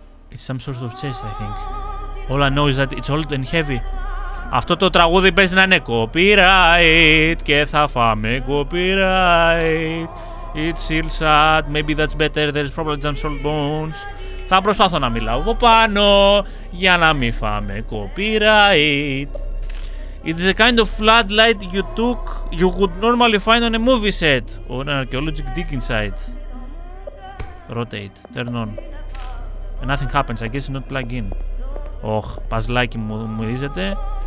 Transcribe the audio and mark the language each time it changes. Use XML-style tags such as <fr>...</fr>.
<en>It's some sort of chest, I think. All I know is that it's old and heavy.</en> <el>Αυτό το τραγούδι παίζει να είναι copyright και θα φάμε copyright.</el> <en>It's still sad, maybe that's better, there's probably some soul bones.</en> <el>Θα προσπαθώ να μιλάω από πάνω για να μην φάμε copyright.</el> <en>It is a kind of floodlight you would normally find on a movie set or an archaeological digging site. Rotate, turn on. And nothing happens, I guess it's not plug in.</en> <el>Ωχ, παζλάκι μου μυρίζεται.</el>